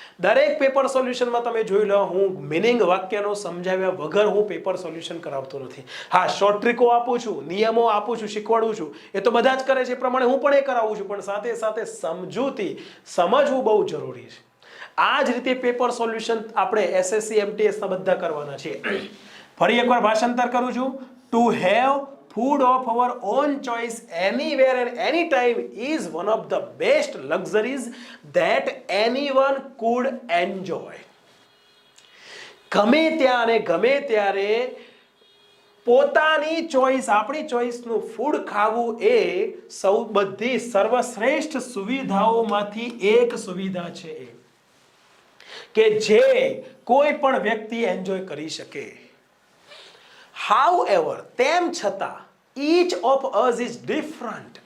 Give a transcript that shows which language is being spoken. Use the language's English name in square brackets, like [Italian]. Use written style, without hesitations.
[Gujarati] દરેક પેપર સોલ્યુશનમાં તમે જોઈ લો, હું મિનિંગ વાક્યનો સમજાવ્યા વગર હું પેપર સોલ્યુશન કરાવતો નથી. હા, શોર્ટ ટ્રીકો આપું છું, નિયમો આપું છું, શીખવાડું છું, એ તો બધા જ કરે છે, એ પ્રમાણે હું પણ એ કરાવું છું, પણ સાથે સાથે સમજૂતી સમજવું બહુ જરૂરી છે. આ જ રીતે પેપર સોલ્યુશન આપણે એસએસસી MTS ના બધા કરવાના છે. ફરી એકવાર ભાષાંતર કરું છું. [English] To have food of our own choice anywhere and anytime is one of the best luxuries that anyone could enjoy. [Gujarati] ગમે ત્યાં અને ગમે ત્યારે પોતાની ચોઈસ, આપણી ચોઈસનું ફૂડ ખાવું એ બધી સર્વશ્રેષ્ઠ સુવિધાઓમાંથી એક સુવિધા છે કે જે કોઈ પણ વ્યક્તિ એન્જોય કરી શકે. [English] However, [Gujarati] તેમ છતાં [English] each of us is different.